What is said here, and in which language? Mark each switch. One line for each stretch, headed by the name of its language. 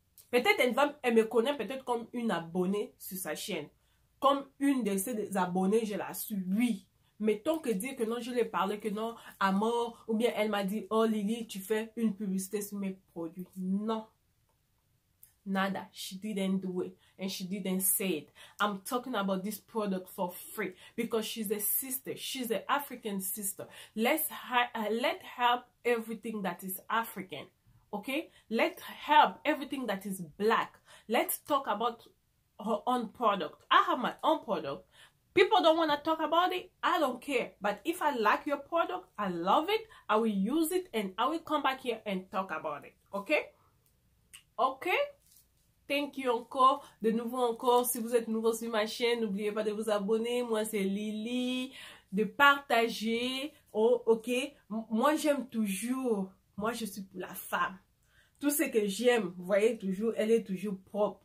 French: Peut-être elle me connaît peut-être comme une abonnée sur sa chaîne. Comme une de ses abonnés, je la suis, oui. Mettons que dire que non, je lui ai parlé, que non, à mort, ou bien elle m'a dit, oh Lily, tu fais une publicité sur mes produits.
English: Non. Nada. She didn't do it. And she didn't say it. I'm talking about this product for free. Because she's a sister. She's an African sister. Let's help everything that is African. Okay? Let's help everything that is black. Let's talk about her own product. I have my own product. People don't want to talk about it. I don't care. But if I like your product, I love it, I will use it and I will come back here and talk about it. Okay? Okay? Thank you encore.
French: De nouveau encore, si vous êtes nouveau sur ma chaîne, n'oubliez pas de vous abonner. Moi, c'est Lily. De partager. Oh, ok? Moi, j'aime toujours. Moi, je suis pour la femme. Tout ce que j'aime, vous voyez, toujours, elle est toujours propre.